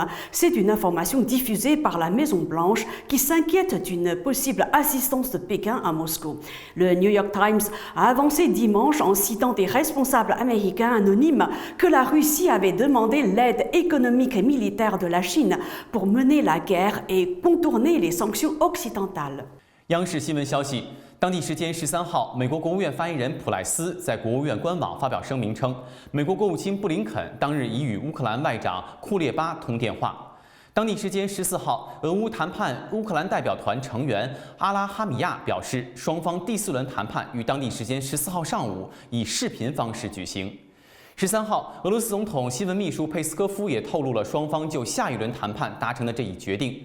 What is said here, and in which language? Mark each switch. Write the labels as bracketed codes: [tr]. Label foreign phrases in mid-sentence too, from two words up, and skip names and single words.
[fr] C'est une information diffusée par la Maison-Blanche qui s'inquiète d'une possible assistance de Pékin à Moscou. Le New York Times a avancé dimanche en citant des responsables américains anonymes que la Russie avait demandé l'aide économique et militaire de la Chine pour mener la guerre et contourner les sanctions occidentales. [zh] 央视新闻消息。当地时间13号，美国国务院发言人普莱斯在国务院官网发表声明称，美国国务卿布林肯当日已与乌克兰外长库列巴通电话。当地时间14号，俄乌谈判乌克兰代表团成员阿拉哈米亚表示，双方第4轮谈判于当地时间14号上午以视频方式举行。13号，俄罗斯总统新闻秘书佩斯科夫也透露了双方就下一轮谈判达成的这一决定。